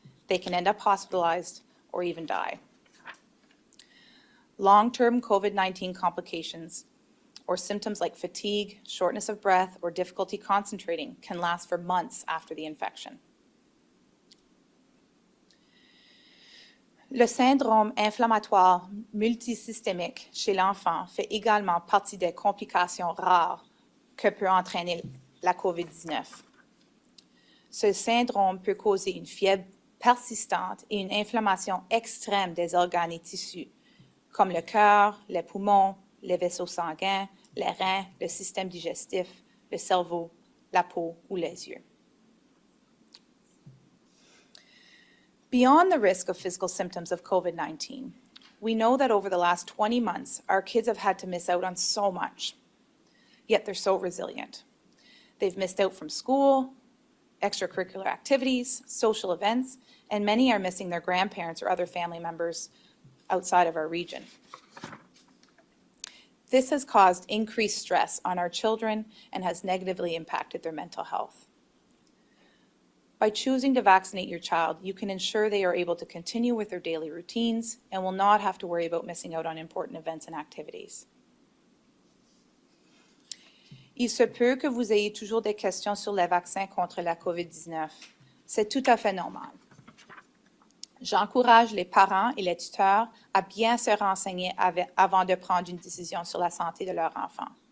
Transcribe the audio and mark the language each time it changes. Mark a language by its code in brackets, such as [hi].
[en] They can end up hospitalized or even die. Long-term COVID-19 complications or symptoms like fatigue, shortness of breath, or difficulty concentrating can last for months after the infection. [fr] Le syndrome inflammatoire multisystémique chez l'enfant fait également partie des complications rares que peut entraîner la COVID-19. Ce syndrome peut causer une fièvre persistante et une inflammation extrême des organes et tissus, comme le cœur, les poumons, les vaisseaux sanguins, les reins, le système digestif, le cerveau, la peau ou les yeux. [en] Beyond the risk of physical symptoms of COVID-19, we know that over the last 20 months, our kids have had to miss out on so much, yet they're so resilient. They've missed out from school, extracurricular activities, social events, and many are missing their grandparents or other family members outside of our region. This has caused increased stress on our children and has negatively impacted their mental health. By choosing to vaccinate your child, you can ensure they are able to continue with their daily routines and will not have to worry about missing out on important events and activities. [fr] Il se peut que vous ayez toujours des questions sur les vaccins contre la COVID-19. C'est tout à fait normal. J'encourage les parents et les tuteurs à bien se renseigner avant de prendre une décision sur la santé de leur enfant.